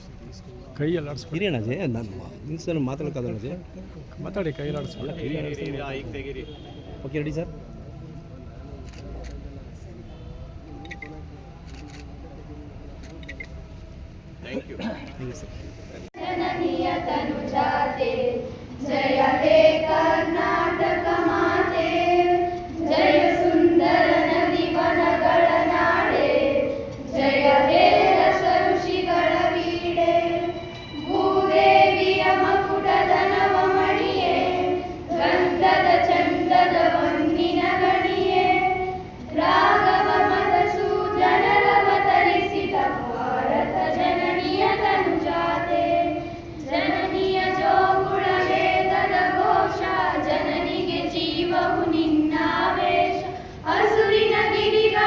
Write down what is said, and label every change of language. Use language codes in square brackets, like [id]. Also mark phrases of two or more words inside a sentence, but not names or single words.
[kn] ಕೈ ಎಲ್ಲ ಆಡಿಸ್ಬಿಡಿ ಅಣ್ಣಜೆ, ನಾನು ನಿಲ್ಸನ್ನು ಮಾತಾಡೋಕ್ಕಾಗಲ್ಲ ಅಣ್ಣಜೆ, ಮಾತಾಡಿ ಕೈ ಎಲ್ಲ ಆಡಿಸ್ಬಿಡಿ. [en] Okay ready sir. Thank you ಸರ್. [kn] ಜಯ ಹೇ ಕರ್ನಾಟಕ ಮಾತೆ, ಜಯ ಸುಂದರ ನದಿ वनಗಳ ನಾಡೆ, ಜಯ ಹೇ ರಸ ಋಷಿಗಳ ವೀಡೆ, ಭೂದೇವಿಯ ಮಕುಟದ ನವಮಣಿಯೇ, ಗಂಧದ ಚಂದದ ಹೊನ್ನಿನ ಗಣಿಯೇ, ರಾಘವ ಮಧುಸೂದನರವತರಿಸಿದ ಭಾರತ ಜನನಿಯ ತನುಜಾತೆ, ಜನನಿಯ ಜೋಗುಳ ವೇದದ ಘೋಷ, ಜನನಿಗೆ ಜೀವವು ನಿನ್ನಾವೇಶ, ಹಸುರಿನ ಗಿರಿಗಳ